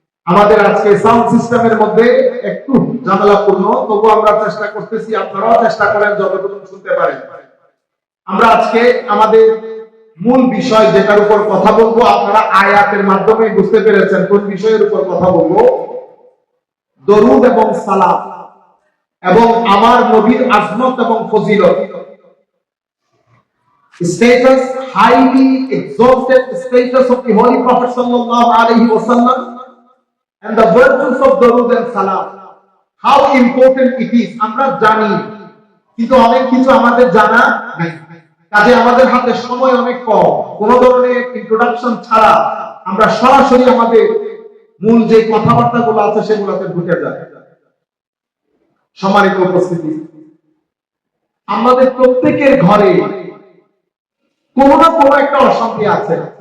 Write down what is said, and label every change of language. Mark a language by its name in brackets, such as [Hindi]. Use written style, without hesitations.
[Bangla] আমাদের আজকে সাউন্ড সিস্টেমের মধ্যে একটু ঝামেলাপূর্ণ, তবু আমরা চেষ্টা করতেছি, আপনারাও চেষ্টা করেন যতটুকু শুনতে পারেন। আমরা আজকে আমাদের মূল বিষয় যেটার উপর কথা বলবো, আপনারা আয়াতের মাধ্যমে বুঝতে পেরেছেন কোন বিষয়ের উপর কথা বলবো। দরুদ এবং সালাম এবং আমার নবীর আজমত এবং ফজিলত, [English] status, highly exalted status of the Holy Prophet sallallahu alaihi wasallam, and the virtues of Darud and Salam, how important it is [Bangla] আমরা জানি, কিন্তু অনেক কিছু আমাদের জানা নাই। কাজে আমাদের হাতে সময় অনেক কম, কোন ধরনের ইন্ট্রোডাকশন ছাড়া আমরা সরাসরি আমাদের মূল যে কথাবার্তাগুলো আছে সেগুলোতে ঢুকে যাই। সম্মানিত উপস্থিতি, আমাদের প্রত্যেকের ঘরে কোনো না কোনো একটা অশান্তি আছে।